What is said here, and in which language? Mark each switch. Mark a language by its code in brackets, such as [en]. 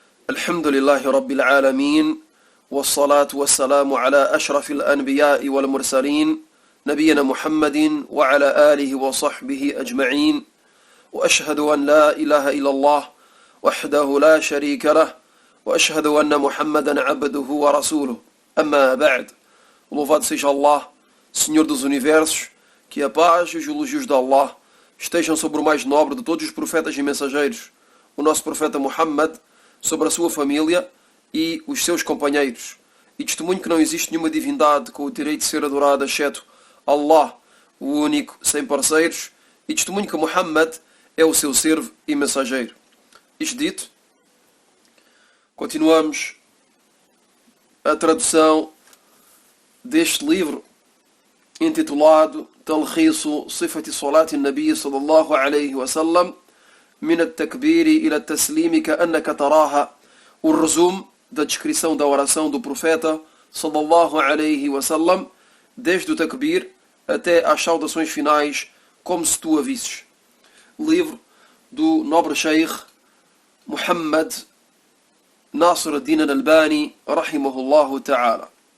[ar] الحمد لله رب العالمين، والصلاة والسلام على أشرف الأنبياء والمرسلين نبينا محمد وعلى آله وصحبه أجمعين، وأشهد أن لا إله إلا الله وحده لا شريك له، وأشهد أن محمدا عبده ورسوله. أما بعد. [pt] Louvado seja Allah, Senhor dos Universos, que a paz e os elogios de Allah estejam sobre o mais nobre de todos os profetas e mensageiros, o nosso profeta Muhammad, sobre a sua família e os seus companheiros. E testemunho que não existe nenhuma divindade com o direito de ser adorada, exceto Allah, o único, sem parceiros. E testemunho que Muhammad é o seu servo e mensageiro. Isto dito, continuamos a tradução deste livro intitulado [ar] تلخيص صفة صلاة النبي صلى الله عليه وسلم من التكبير إلى التسليم كأنك تراها. [pt] O resumo da descrição da oração do profeta sallallahu alaihi wasallam, desde o takbir até às saudações finais, como se tu a visses. Livro do nobre Sheikh Muhammad Nasr ad-Din al-Albani rahimahullahu ta'ala.